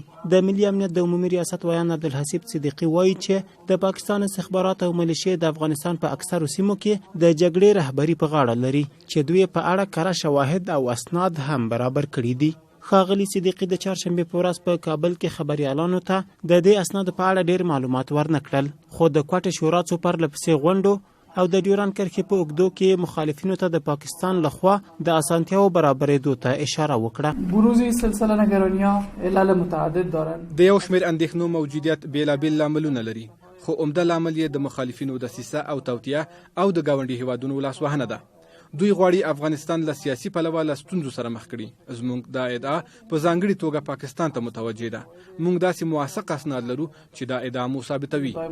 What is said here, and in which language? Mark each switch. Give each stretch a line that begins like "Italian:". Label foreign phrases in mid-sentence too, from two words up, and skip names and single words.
Pashto: د ملي امنیت د عمومي ریاست ویان عبدالحسیب صدیقي وایي چې د پاکستان استخبارات او ملیشې د افغانستان په اکثرو سیمو کې د جګړې رهبري په غاړه لري چې دوی په اړه کره شواهد او اسناد هم برابر کړي دي. ښاغلي صدیقي د چهارشنبې په ورځ په کابل کې خبریالانو ته د دې اسنادو په اړه ډېر معلومات ورنکړل، خو د کوټې شورا څو پرله پسې غونډو او د ډیورند کرښې په اوږدو کې مخالفینو ته د پاکستان لخوا د اسانتیاو برابرېدو ته اشاره وکړه.
Persian: بروز سلسله نگرانی‌ها علل متعدد دارند.
Pashto: د یو شمېر اندېښنو موجودیت بېلابېل لاملونه لري، خو عمده لامل یې د مخالفینو دسیسه او توطیه او د ګاونډي هیوادونو لاسوهنه ده. دوی غواړي افغانستان له سیاسي پلوه له ستونزو سره مخ کړي. زموږ دا ادعا په ځانګړې توګه پاکستان ته متوجه ده. موږ داسې موثق اسناد لرو چې دا ادعا مو ثابتوي.